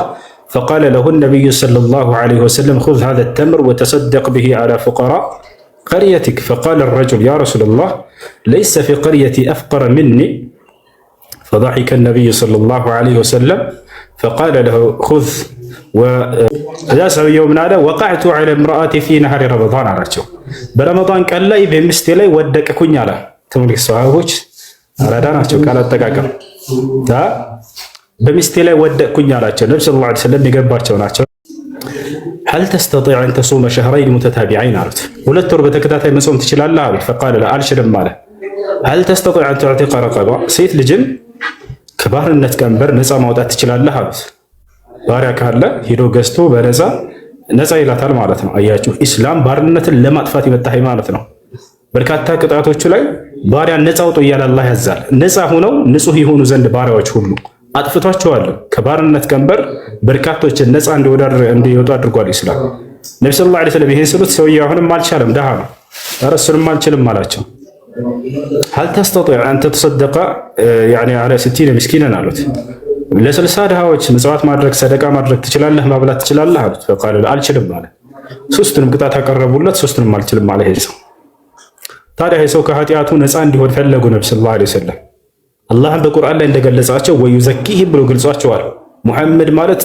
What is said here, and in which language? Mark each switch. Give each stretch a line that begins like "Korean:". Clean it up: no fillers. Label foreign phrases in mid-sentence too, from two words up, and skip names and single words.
Arabic: فقال له النبي صلى الله عليه وسلم خذ هذا التمر وتصدق به على فقراء قريتك فقال الرجل يا رسول الله ليس في قريتي أفقر مني فضحك النبي صلى الله عليه وسلم فقال له خذ وجاسه يوم نادى وقعت على امرأتي في نهر رمضان
Amharic: አላቸው። በረመዳን ቀን ላይ በሚስቴ ላይ ወደቅኩኝ አለ። ተመልክ ሰሃቦች አራዳ ናቸው። ቃል አጠቃቀም በሚስቴ ላይ ወደቅኩኝ አላቸው። ነብዩ ሰለላሁ ዐለይሂ ወሰለም የገባቸው ናቸው።
Arabic: هل تستطيع أن تصوم شهرين متتابعين
Amharic: አሉት። 2 ወር በተከታታይ መጾም ትችላለህ አሉት።
Arabic: فقال لا
Amharic: አልችልም አለ።
Arabic: هل تستطيع أن تعتق رقبة
Amharic: ሴት ልጅን ከባርነት ቀንበር ነፃ ማውጣት ትችላለህ አሉት። ባሪያ ካለ ሄዶ ገዝቶ በነፃ ነፃ ይላታል ማለት ነው። አያችሁ፣ ኢስላም ባርነትን ለማጥፋት የመጣ ሃይማኖት ነው። በርካታ ቅጣቶቹ ላይ ባሪያ ነፃ አውጡ እያለ አላህ ያዛል። ነፃ ሆነው ንጹህ የሆኑ ዘንድ ባሪያዎች ሁሉ አጥፍቷቸዋል። ከባርነት ቀንበር በርካቶችን ነፃ እንዲወጡ አድርጓል ኢስላም። ነብዩ ሰለላሁ ዐለይሂ ወሰለም ይሄን ስሉት ሰውዬው አሁንም አልቻለም፣ ደሃ ነው። ኧረ እሱንም አልችልም አላቸው።
Arabic: هل تستطيع أن تتصدق يعني على 60 مسكينا
Amharic: አሉት። ለ60 ድሃዎች ምጽዋት ማድረግ ሰደቃ ማድረግ ትችላለህ፣ ማብላት ትችላለህ አሉት። فقال አልችልም አለ። ሶስቱንም ቅጣት አቀረቡለት፣ ሶስቱንም አልችልም አለ። ይሄ ሰው ታዲያ ይሄ ሰው ከኃጢአቱ ነፃ እንዲሆን ፈለጉ ነብዩ ሰለላሁ ዐለይሂ ወሰለም። አላህም በቁርአን ላይ እንደገለጻቸው ወዩዘኪህ ብሎ ገልጿቸዋል። ሙሐመድ ማለት